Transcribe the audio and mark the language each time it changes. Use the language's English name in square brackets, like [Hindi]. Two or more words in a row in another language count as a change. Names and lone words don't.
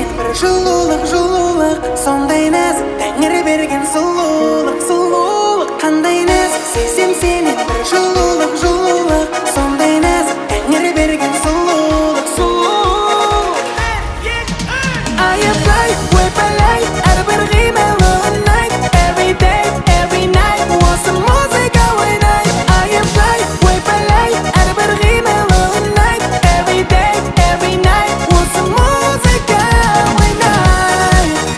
[Kazakh] бір жылулық, жылулық, сондай нәзік, тәңір берген сұлулық, сұлулық. Қандай нәзік, сезем сенен бір жылулық, жылулық, сондай нәзік, тәңір берген сұлулық, сұлулық. Аяплай, ойпалай, әрбір қимылы ұнайды. [English] Every day, every night, [Kazakh] осы музыка ойнайды. Аяплай, ойпалай, әрбір қимылы ұнайды. [English] Every day, every night, [Kazakh] осы музыка ойнайды.